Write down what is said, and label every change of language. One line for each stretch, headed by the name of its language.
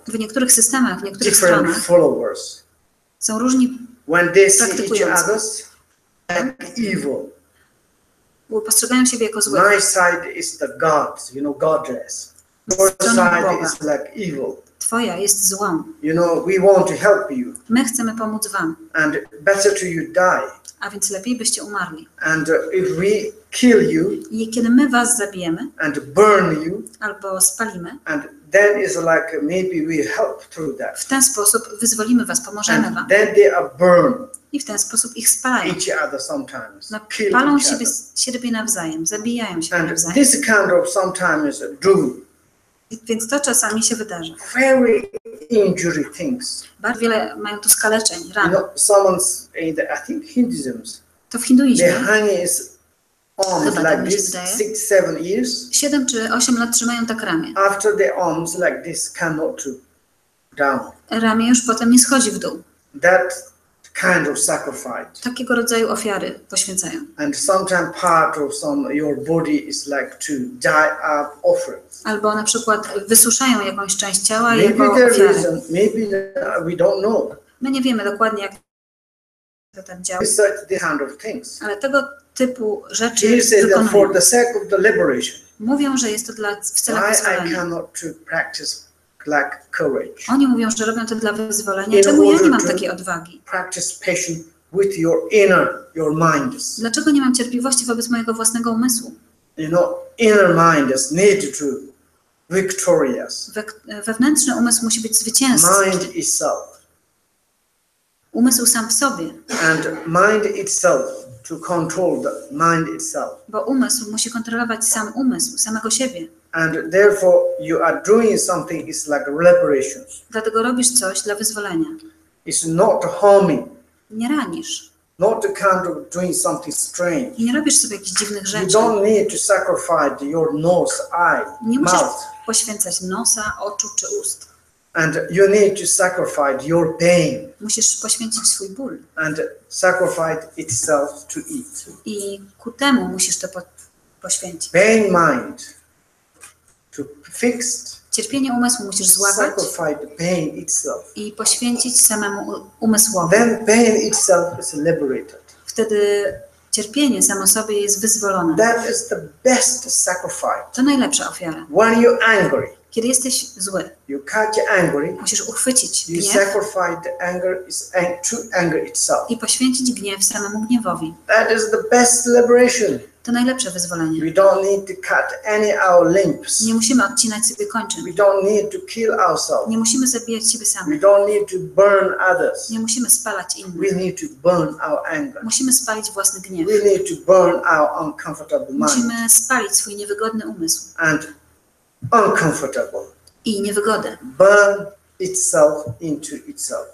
Polish: w niektórych systemach, w niektórych
English: different
Polish: stronach
English: followers.
Polish: są różni,
English: When they see each
Polish: Praktykujący.
English: others like evil,
Polish: postrzegają siebie jako złych.
English: my side is the God, goddess. Your side is like evil.
Polish: Twoja jest złą.
English: We want to help you,
Polish: My chcemy pomóc wam,
English: and better to you die.
Polish: a więc lepiej byście umarli.
English: And if we kill you
Polish: I kiedy my was zabijemy
English: and burn you,
Polish: albo spalimy,
English: and then is like maybe we help through that.
Polish: w ten sposób wyzwolimy was, pomożemy wam.
English: And then they are burned
Polish: I w ten sposób ich spalają.
English: each other sometimes. Kill
Polish: Palą
English: each
Polish: siebie nawzajem, zabijają się
English: other. And
Polish: nawzajem.
English: this kind of sometimes do
Polish: Więc to czasami się wydarza.
English: very injury things.
Polish: Bardzo wiele mają tu skaleczeń, ran.
English: Someone's in the, I think Hinduism,
Polish: To w
English: they
Polish: hinduizmie
English: hang his arms
Polish: Chyba tak
English: like
Polish: mi się
English: this
Polish: wydaje.
English: 6-7 years.
Polish: 7 czy 8 lat trzymają tak ramię.
English: After the arms like this cannot to down.
Polish: Ramię już potem nie schodzi w dół.
English: That kind of sacrifice.
Polish: Takiego rodzaju ofiary poświęcają.
English: And sometimes part of your body is like to die up offerings.
Polish: Albo na przykład wysuszają jakąś część ciała
English: Maybe
Polish: jako
English: the
Polish: ofiarę.
English: reason, maybe we don't know.
Polish: My nie wiemy dokładnie, jak to tak działa,
English: Research this kind of things.
Polish: ale tego typu rzeczy
English: He said that for
Polish: wykonują.
English: the sake of the liberation,
Polish: Mówią, że jest to w celach
English: why I
Polish: wyzwolenia.
English: cannot to practice like courage.
Polish: Oni mówią, że robią to dla wyzwolenia.
English: In
Polish: Czemu ja nie
English: order
Polish: mam
English: to-
Polish: takiej odwagi?
English: Practice patience with your minds.
Polish: Dlaczego nie mam cierpliwości wobec mojego własnego umysłu?
English: Inner minds need to victorious.
Polish: Wewnętrzny umysł musi być zwycięzcą.
English: Mind itself.
Polish: Umysł sam w sobie,
English: And mind itself to control the mind itself.
Polish: bo umysł musi kontrolować sam umysł, samego siebie.
English: And therefore you are doing something is like reparations.
Polish: Dlatego robisz coś dla wyzwolenia.
English: It's not harming,
Polish: Nie ranisz.
English: not the kind of doing something strange.
Polish: Nie robisz sobie jakichś dziwnych
English: You
Polish: rzeczy.
English: don't need to sacrifice your nose, eye,
Polish: Nie musisz
English: mouth.
Polish: poświęcać nosa, oczu czy ust.
English: And you need to sacrifice your pain
Polish: Musisz poświęcić swój ból.
English: and sacrifice itself to eat.
Polish: I ku temu musisz to poświęcić.
English: Pain mind to fix,
Polish: Cierpienie umysłu musisz złapać
English: sacrifice the pain itself.
Polish: i poświęcić samemu umysłowi.
English: Then pain itself is liberated.
Polish: Wtedy cierpienie samo sobie jest wyzwolone.
English: That is the best sacrifice.
Polish: To najlepsza ofiara.
English: When you're angry,
Polish: Kiedy jesteś zły,
English: you catch angry,
Polish: musisz uchwycić
English: you
Polish: gniew
English: sacrifice the anger to anger itself.
Polish: i poświęcić gniew samemu gniewowi.
English: That is the best liberation.
Polish: To najlepsze wyzwolenie.
English: We don't need to cut any our limbs.
Polish: Nie musimy odcinać sobie kończyn.
English: We don't need to kill ourselves.
Polish: Nie musimy zabijać siebie
English: We
Polish: samych.
English: don't need to burn others.
Polish: Nie musimy spalać
English: We
Polish: innych.
English: need to burn our anger.
Polish: Musimy spalić własny gniew.
English: We need to burn our uncomfortable mind
Polish: Musimy spalić swój niewygodny umysł
English: and uncomfortable.
Polish: i niewygodę.
English: Burn itself into itself.